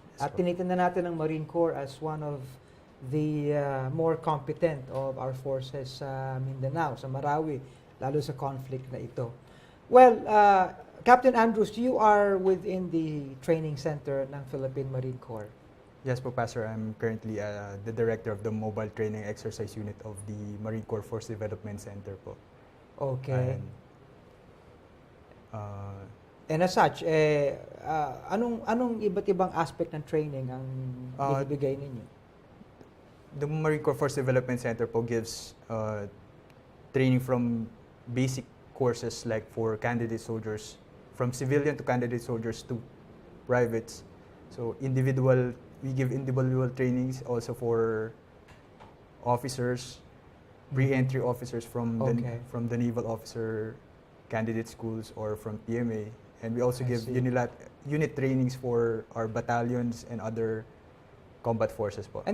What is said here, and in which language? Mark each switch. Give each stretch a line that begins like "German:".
Filipino: At tinitingnan natin ang Marine Corps
English: as one of the more competent of our forces
Filipino: sa Mindanao, sa Marawi, lalo sa conflict na ito.
English: Well, Captain Andrews, you are within the training center ng Philippine Marine Corps. Yes po, Pastor. I'm currently the director of the Mobile Training Exercise Unit of the Marine Corps Force Development Center po. Okay. And, And as such,
Filipino: anong iba't ibang aspect ng training ang ibibigay ninyo?
English: the Marine Corps Force Development Center po gives training from basic courses like for candidate soldiers, from civilian to candidate soldiers to privates. So we give individual trainings also for officers, re-entry officers from the naval officer candidate schools or from PMA, and we also give unit trainings for our battalions and other combat forces po.